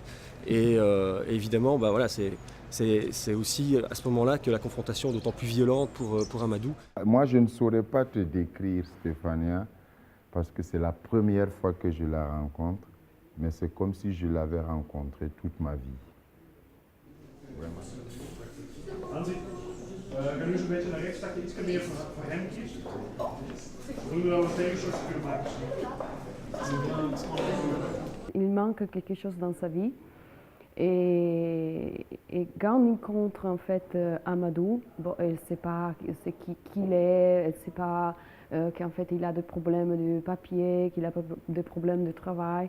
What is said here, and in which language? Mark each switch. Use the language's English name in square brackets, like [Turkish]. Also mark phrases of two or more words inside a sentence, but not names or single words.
[French] Et évidemment, c'est aussi à ce moment-là que la confrontation est d'autant plus violente pour Amadou. Moi, je ne saurais pas te décrire Stefania, parce que c'est la première fois que je la rencontre, mais c'est comme si je l'avais rencontrée toute ma vie. [Dutch] Hansi, ga nu eens een beetje naar rechts, dat je iets meer voor hem kiest. We doen er wel een tegensoort kunnen maken. [French] Il manque quelque chose dans sa vie. Et quand on rencontre en fait Amadou, bon, elle ne sait pas qui il est, elle ne sait pas qu'en fait il a des problèmes de papier, qu'il a des problèmes de travail.